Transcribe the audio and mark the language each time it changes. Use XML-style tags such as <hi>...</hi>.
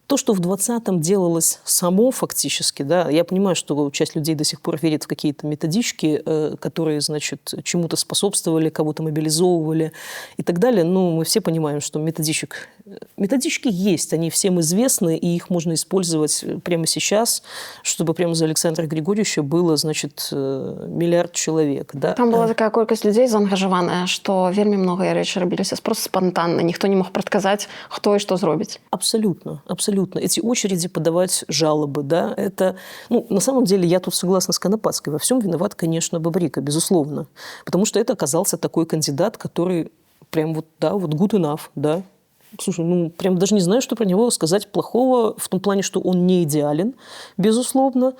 <ru>То, что в 20-м делалось само фактически, да, я понимаю, что часть людей до сих пор верит в какие-то методички, которые, значит, чему-то способствовали, кого-то мобилизовывали и так далее, но мы все понимаем, что методички есть, они всем известны, и их можно использовать прямо сейчас, чтобы прямо за Александра Григорьевича было, значит, миллиард человек. Да?</ru> <be>Там была такая колькасць людей заангажаваная, што вельмі многія рэчы рабіліся</be> <ru>просто спонтанно,</ru> <be>ніхто не мог прадказаць, хто і што зробіць.</be> <ru>Абсолютно, абсолютно. Эти очереди подавать жалобы, да, это, ну, на самом деле, я тут согласна с Конопадской, во всем виноват, конечно, Бабрика, безусловно, потому что это оказался такой кандидат, который прям вот, да, вот</ru> <en>good enough,</en> <ru>да. Слушай, ну, прям даже не знаю, что про него сказать плохого, в том плане, что он не идеален, безусловно.</ru>